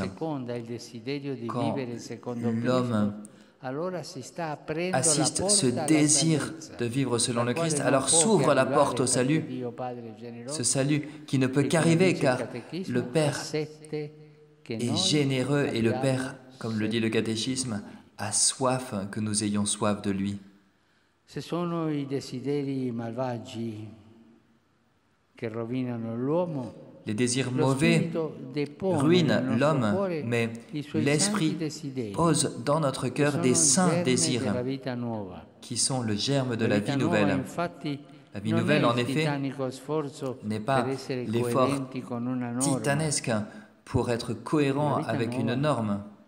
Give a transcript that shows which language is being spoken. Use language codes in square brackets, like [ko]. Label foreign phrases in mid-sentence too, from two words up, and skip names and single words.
[fr] Quand l'homme assiste ce désir de vivre selon le Christ, alors s'ouvre la porte au salut, ce salut qui ne peut qu'arriver car le Père est généreux et le Père, comme le dit le catéchisme, a soif que nous ayons soif de lui. [it] Se sono i desideri malvagi che rovinano l'uomo, [fr] les désirs mauvais ruinent l'homme, mais l'Esprit pose dans notre cœur des saints désirs qui sont le germe de la vie nouvelle. La vie nouvelle, en effet, n'est pas l'effort titanesque pour être cohérent avec une norme.